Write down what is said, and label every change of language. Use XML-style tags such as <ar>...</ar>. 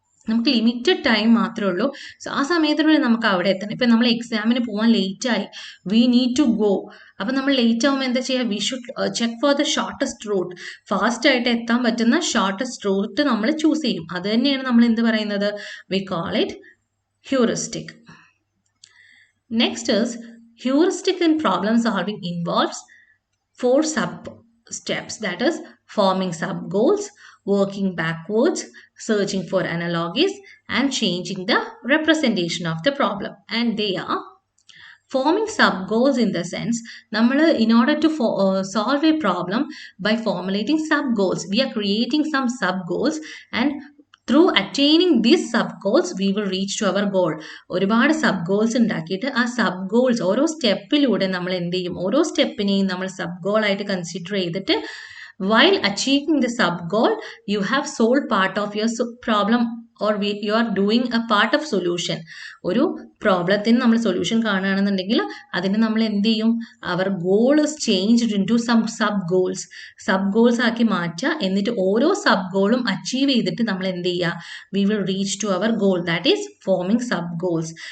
<ml>നമുക്ക് limited time മാത്രമേ ഉള്ളൂ. സോ ആ സമയത്തിനുള്ളിൽ നമുക്ക് അവിടെ എത്തണം. ഇപ്പം നമ്മൾ എക്സാമിന് പോകാൻ ലേറ്റായി,</ml> <en>We need to go.</en> <ml>അപ്പം നമ്മൾ ലേറ്റ് ആകുമ്പോൾ എന്താ ചെയ്യുക,</ml> <en>We should check for the shortest route.</en> <ml>Fast ആയിട്ട് എത്താൻ പറ്റുന്ന ഷോർട്ടസ്റ്റ് റൂട്ട് നമ്മൾ ചൂസ് ചെയ്യും. അത് തന്നെയാണ് നമ്മൾ എന്ത് പറയുന്നത്,</ml> <en>We call it heuristic. Next is heuristic in problem solving involves 4 sub-steps, that is forming sub-goals, working backwards, searching for analogies, and changing the representation of the problem. And they are forming sub-goals in the sense, in order to solve a problem by formulating sub-goals, we are creating some sub-goals, and through attaining these sub-goals, we will reach to our goal.</en> <ml>ഒരുപാട് sub goals ഉണ്ടാക്കിയിട്ട് ആ sub goals ഓരോ സ്റ്റെപ്പിലൂടെ നമ്മൾ എന്ത് ചെയ്യും, ഓരോ സ്റ്റെപ്പിനെയും നമ്മൾ sub goal ആയിട്ട് കൺസിഡർ ചെയ്തിട്ട്</ml> <en>while achieving the sub goal you have solved part of your problem or you are doing a part of solution.</en> <ml>ഒരു പ്രോബ്ലത്തിന് നമ്മൾ സൊല്യൂഷൻ കാണുകയാണെന്നുണ്ടെങ്കിൽ അതിന് നമ്മൾ എന്ത് ചെയ്യും?</ml> <en>our goal is changed into some sub goals</en> <ml>ആക്കി മാറ്റുക. എന്നിട്ട് ഓരോ സബ് ഗോളും അച്ചീവ് ചെയ്തിട്ട് നമ്മൾ എന്ത് ചെയ്യുക?</ml> <en>We will reach to our goal, that is forming sub goals.</en>